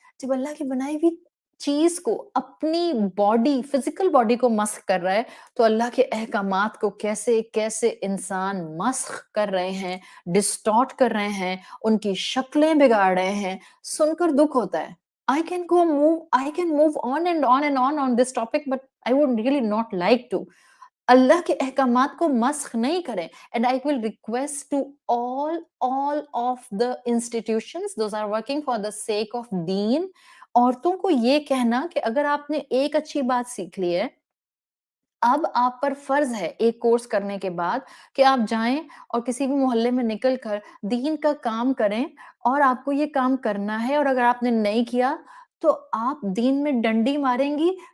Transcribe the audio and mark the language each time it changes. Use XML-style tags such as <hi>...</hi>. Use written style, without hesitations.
<hi>जब अल्लाह की बनाई हुई चीज़ को, अपनी बॉडी, फ़िज़िकल बॉडी को मस्ख़ कर रहा है, तो अल्लाह के अहकामात को कैसे-कैसे इंसान मस्ख़ कर रहे हैं, डिस्टॉर्ट कर रहे हैं, उनकी शक्लें बिगाड़ रहे हैं, सुनकर दुःख होता है।</hi> <en>I can move on and on and on this topic, but I would really not like to.</en> <hi>अल्लाह के अहकामात को मस्ख़ नहीं करें,</hi> <en>and I will request to all of the institutions, those are working for the sake of</en> <hi>दीन, औरतों को ये कहना कि अगर आपने एक अच्छी बात सीख ली है, अब आप पर फ़र्ज़ है एक कोर्स करने के बाद कि आप जाएँ और किसी भी मोहल्ले में निकल कर दीन का काम करें, और आपको ये काम करना है, और अगर आपने नहीं किया, तो आप दीन में डंडी मारेंगी।</hi>